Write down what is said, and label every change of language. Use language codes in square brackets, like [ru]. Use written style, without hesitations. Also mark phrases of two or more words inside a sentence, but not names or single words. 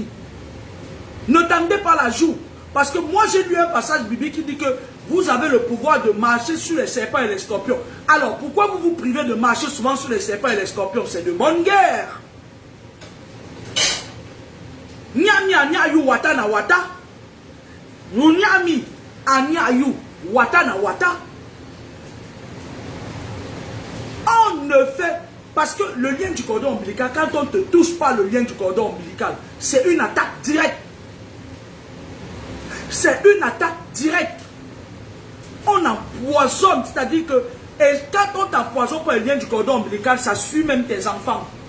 [fr] Ne tendez pas la joue. Parce que moi j'ai lu un passage biblique qui dit que vous avez le pouvoir de marcher sur les serpents et les scorpions. Alors pourquoi vous vous privez de marcher souvent sur les serpents et les scorpions? C'est de bonne guerre. Nyami anyayu wata na wata. Nyami anyayu wata na wata. On ne fait... Parce que le lien du cordon ombilical, quand on ne te touche pas le lien du cordon ombilical, c'est une attaque directe. C'est une attaque directe. On empoisonne, c'est-à-dire que et quand on t'empoisonne par le lien du cordon ombilical, ça suit même tes enfants.